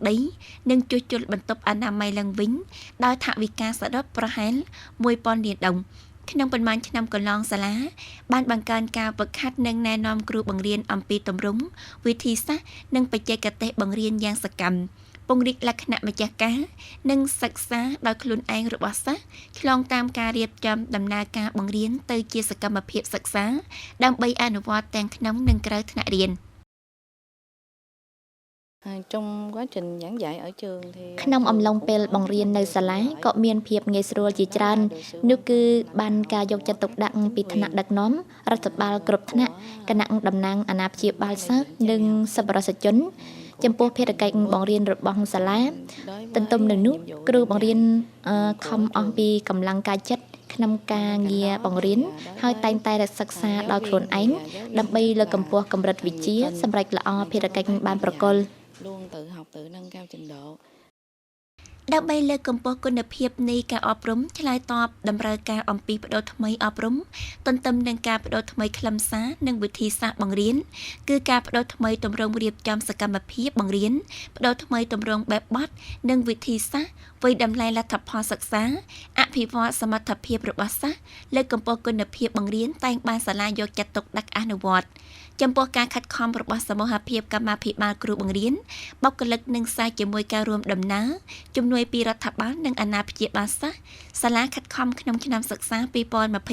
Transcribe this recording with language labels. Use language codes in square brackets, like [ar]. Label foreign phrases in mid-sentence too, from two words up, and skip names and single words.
[km] ដីនិងជួសជុលបន្ទប់អនាម័យឡើងវិញដោយថវិកាសរុបប្រហែល 1000 លានដុល្លារក្នុងប៉ុន្មានឆ្នាំកន្លងសាលាបានបង្កើនការហ្វឹកហាត់និងណែនាំគ្រូបង្រៀនអំពីទម្រង់វិធីសាស្ត្រនិងបច្ចេកទេសបង្រៀនយ៉ាងសកម្មពង្រីកលក្ខណៈម្ចាស់ការនិងសិក្សាដោយខ្លួនឯងរបស់សិស្សឆ្លងតាមការរៀបចំដំណើរការបង្រៀនទៅជាសកម្មភាពសិក្សាដើម្បីអនុវត្តទាំងក្នុងនិងក្រៅថ្នាក់រៀន [vi] trong quá trình giảng dạy ở trường thì [km] ក្នុងអំឡុងពេលបង្រៀននៅសាលាក៏មានភាពងាយស្រួលជាច្រើននោះគឺបានការយកចិត្តទុកដាក់ពីថ្នាក់ដឹកនាំរដ្ឋបាលគ្រប់ថ្នាក់គណៈតំណាងអាណាព្យាបាលសិស្សនិងសប្បុរសជនចំពោះភារកិច្ចបង្រៀនរបស់សាលាទន្ទឹមនឹងនោះគ្រូបង្រៀនខំអស់ពីកម្លាំងកាយចិត្តក្នុងការងារបង្រៀនហើយតែងតែសិក្សាដោយខ្លួនឯងដើម្បីលើកកម្ពស់កម្រិតវិជ្ជាសម្រាប់ល្អភារកិច្ចបានប្រកល់ [vi] luôn tự học tự nâng cao trình độ [km] ដើម្បីលើកកម្ពស់គុណភាពនៃការអប់រំឆ្លើយតបតម្រូវការអំពីបដិថ្មីអប់រំទន្ទឹមនឹងការបដិថ្មីខ្លឹមសារនិងវិធីសាស្ត្របង្រៀនគឺការបដិថ្មីទម្រង់រៀបចំ សកម្មភាពបង្រៀនបដិថ្មីទម្រង់បែបបទនិងវិធីសាស្ត្រវិតម្លៃលទ្ធផលសិក្សាអភិវឌ្ឍសមត្ថភាពរបស់សិស្សលើកកម្ពស់គុណភាពបង្រៀនតែងបានសាលាយកចិត្តទុកដាក់អនុវត្តចំពោះការខិតខំរបស់សមូហភាពកម្មាភិបាលគ្រូបង្រៀនបុគ្គលិកនិងសាជាមួយការរួមដំណើរជំនួយពីរដ្ឋបាលនិងអាណាព្យាបាលសិស្សសាលាខិតខំក្នុងឆ្នាំសិក្សា 2025-2026